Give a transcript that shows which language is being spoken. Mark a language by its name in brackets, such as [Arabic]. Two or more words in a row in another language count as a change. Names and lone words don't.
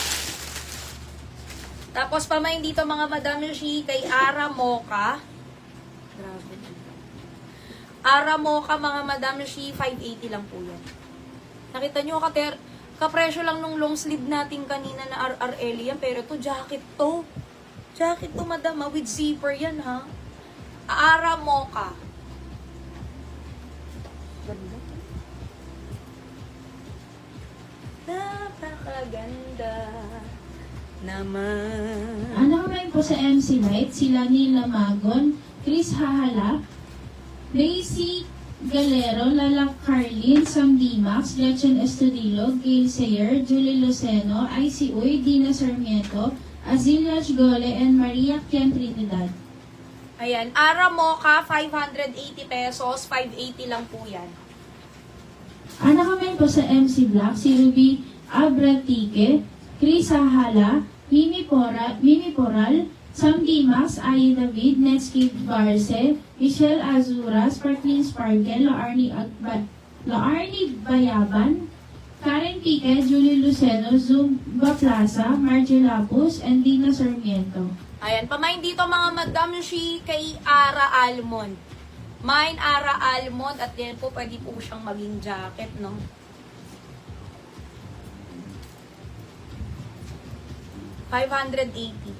[Filipino] Tapos, pamain dito, mga Madam Shi, kay ARA Mocha. Grabe. ARA Mocha, mga Madam Shi, 580 lang po yan. Nakita nyo, kapresyo lang nung [English] long sleeve [Filipino] natin kanina na RRL yan. Pero ito, jacket to. Jacket to, madam, [English] with zipper [Filipino] yan, ha? ARA Mocha. Ganda. Napakaganda naman. Anak ko po sa MC Light, sila Nila Magon, Chris Hahala, Daisy Galero, Lala Carlin, Sam Dimax, Lechen Estudillo, Gail Sayer, Julie Luceno, IC Uy, Dina Sarmiento, Azilia Gole, and Maria Kian Trinidad. Ayan, ARA Mocha, 580 pesos, 580 lang po yan. Anak kami po sa MC Black, si Ruby Abratique, Chris Hahala, Mimi Poral, Sam Dimax, Ayi David, Netscape Barce, Michelle Azura, Sparkling Sparkle, Laarni Bayaban, Karen Pique, Julie Luceno, Zumba Plaza, Margie Lapus, and Dina Sarmiento. Ayan, pamain dito mga Madam Shi kay Ara Almond. Mine Ara Almond at yan po pwede po siyang maging jacket, no? $580.